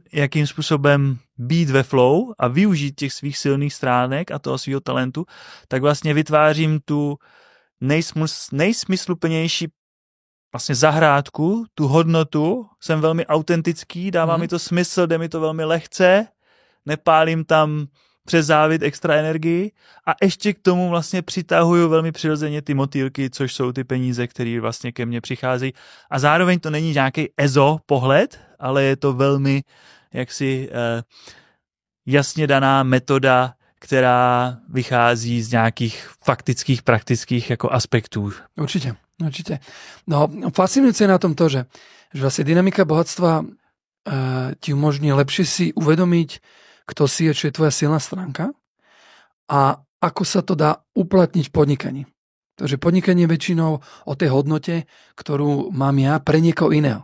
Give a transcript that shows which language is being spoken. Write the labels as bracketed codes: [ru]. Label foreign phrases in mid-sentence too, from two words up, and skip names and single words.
[cs] jakým způsobem být ve flow a využít těch svých silných stránek a toho svého talentu, tak vlastně vytvářím tu nejsmysluplnější vlastně zahrádku, tu hodnotu, jsem velmi autentický, dává mi to smysl, jde mi to velmi lehce, nepálím tam přes závit extra energii a ještě k tomu vlastně přitahuju velmi přirozeně ty motýlky, což jsou ty peníze, které vlastně ke mně přicházejí. A zároveň to není nějaký EZO pohled, ale je to velmi jaksi jasně daná metoda, která vychází z nějakých faktických, praktických jako aspektů. [sk] Určite. No, fascinujúce je na tom to, že vlastne dynamika bohatstva ti umožní lepšie si uvedomiť, kto si je, čo je tvoja silná stránka a ako sa to dá uplatniť v podnikaní. Takže podnikanie je väčšinou o tej hodnote, ktorú mám ja pre niekoho iného.